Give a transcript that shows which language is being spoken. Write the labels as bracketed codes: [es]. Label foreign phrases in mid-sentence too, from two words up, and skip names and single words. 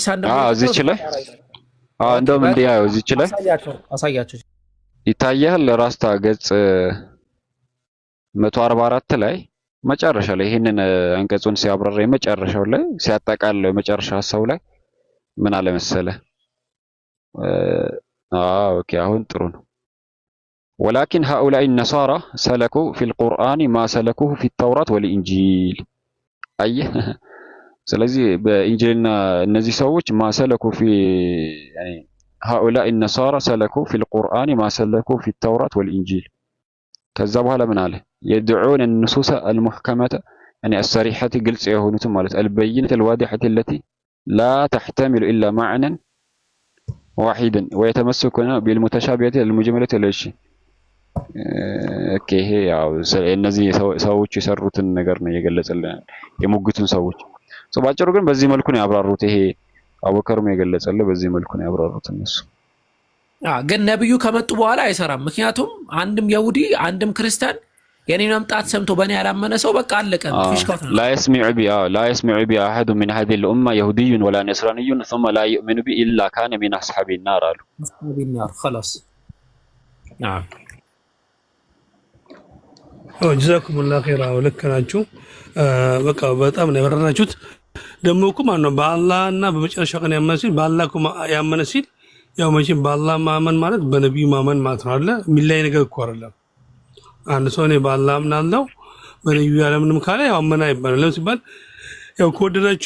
[am] እዚች ላይ እንደውም እንዲያው እዚች ላይ አሳያቸው ይታያል ራስታ ገጽ 144 ላይ መጨረሻ ላይ ይሄንን አንቀጹን ሲያብራራ የመጨረሻው ላይ ሲያጠቃልለው የመጨረሻ ሐሳቡ ላይ ምን አለ መሰለ ኦኬ አሁን ጥሩ ነው [ar] ولكن هؤلاء النصارى سلكوا في القرآن ما سلكوه في التوراة والإنجيل أيه [am] ስለዚህ በኢንጂልና እነዚህ ሰዎች [ar] ما سلكوا في يعني هؤلاء النصارى سلكوا في القرآن ما سلكوا في التوراة والإنجيل [am] ከዛ በኋላ ምን አለ [ar] يدعون النصوص المحكمة يعني الصريحة [am] ግልጽ የሆኑት ማለት [ar] البينة الواضحة التي لا تحتمل إلا معنى واحدا ويتمسكون بالمتشابهات المجملة الاشي [am] ኦኬ ያው እነዚህ ሰዎች የሰሩትን ነገር ነው የገለጸልን የሙግቱን ሰዎች ባጭሩ ግን በዚህ መልኩ ነው ያብራሩት ይሄ አቡበከርም የገለጸልን በዚህ መልኩ ነው ያብራሩት እነሱ ግን ነብዩ ከመጡ በኋላ አይሰራም ምክንያቱም አንድም ይሁዲ አንድም ክርስቲያን የኔን መምጣት ሰምቶ በእኔ ያላመነ ሰው በቃ አለቀ [ar] لا يسمع بي احد من هذه الامه يهودي ولا نصراني ثم لا يؤمن بي الا كان من اصحاب النار قالوا اصحاب النار خلاص نعم جزاكم الله خيرا [am] ወለከናችሁ በቃ በጣም ነው ያበራናችሁት ደግሞ እኮ ማን ነው በአላህና በመጨረሻው ቀን ያመነ ሲል በአላህ እኮ ያመነ ሲል ያው መቼም በአላህ ማመን ማለት በነብዩ ማመን ማለት ነው አይደል ሚላይ ነገር እኮ አይደለም አንድ ሰው ነው በአላህ አምናለሁ በነብዩ ያለምንም ካለ ያው አመና ይባላል ለምን ሲባል ያው ከወደዳችሁ